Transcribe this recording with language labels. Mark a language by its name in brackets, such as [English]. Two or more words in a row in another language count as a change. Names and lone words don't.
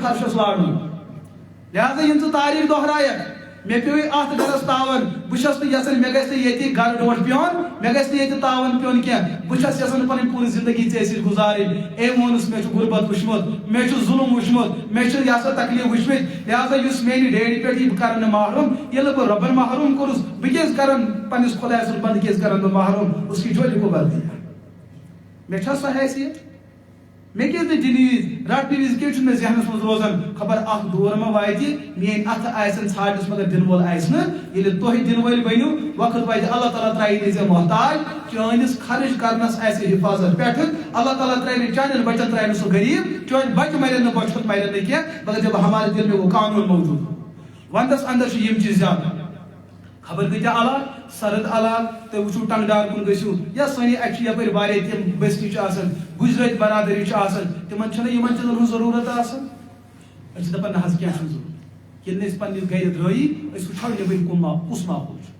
[Kashmiri] فرشس لارُن لہذا یِم ژٕ تٲریٖخ دۄہرایکھ مےٚ پیٚوے اتھ گرس تاون بہٕ چھس نہٕ یژھان مےٚ گژھِ نہٕ ییٚتہِ گرٕ ڈوٹھ پیوٚن مےٚ گژھِ نہٕ ییٚتہِ تاون پیوٚن کینٛہہ بہٕ چھس یژھان پنٕنۍ پوٗرٕ زندگی ژےٚ سۭتۍ گُزارٕنۍ أمۍ ووٚنُس مےٚ چھُ غُربت وٕچھمُت مےٚ چھُ ظُلم وٕچھمُت مےٚ چھِ یہِ سا تکلیٖف وٕچھمٕتۍ لہذا یُس میانہِ ڈیڈِ پٮ۪ٹھ یہِ بہٕ کرن نہٕ محروم ییٚلہِ بہٕ رۄبن محروم کوٚرُس بہٕ کیٛازِ کرن پننِس خۄداے سُنٛد بنٛدٕ کیٛازِ کرن بہٕ محروم [Urdu] اس کی جھولی کو بر دیا [Kashmiri] مےٚ چھا سۄ حیثیت مےٚ کیٛازِ نہٕ دِنہٕ وِزِ رٹنہٕ وِزِ کیٛاہ چھُ مےٚ ذہنس منٛز روزان خبر اکھ دور ما واتہِ میٲنۍ اتھٕ آسن ژھانڈنس مگر دِنہٕ وول آسہِ نہٕ ییٚلہِ تُہۍ دِنہٕ وٲلۍ بٔنِو وقت واتہِ اللہ تعالیٰ ترٛایہِ نہٕ ژےٚ محتاج چٲنِس خرٕچ کرنس آسہِ حِفاظت پٮ۪ٹھٕ اللہ تعالیٰ ترٛایہِ نہٕ چانٮ۪ن بچن ترٛایہِ نہٕ سُہ غریٖب چٲنۍ بچہِ مرن نہٕ بۄچھِ مرن نہٕ کینٛہہ [Urdu] مگر جب ہمارے دل میں وہ قانون موجود [Kashmiri] ونٛدس اندر چھِ یِم چیٖز زیادٕ خبر کۭتیاہ علاقہٕ سرد علاقہٕ تُہۍ وٕچھِو ٹنٛگڈار کُن گٔژھِو یا سٲنی اَتہِ چھِ یپٲرۍ واریاہ تِم بستی چھِ آسان گُجرٲتۍ برادری چھِ آسان تِمن چھنہٕ یِمن چیٖزن ہٕنٛز ضروٗرت آسان أسۍ چھِ دپان نہ حظ کینٛہہ چھُنہٕ ضروٗرت ییٚلہِ نہٕ أسۍ پننہِ گرِ درٛٲیی أسۍ وٕچھو نٮ۪بٕرۍ کُس ماحول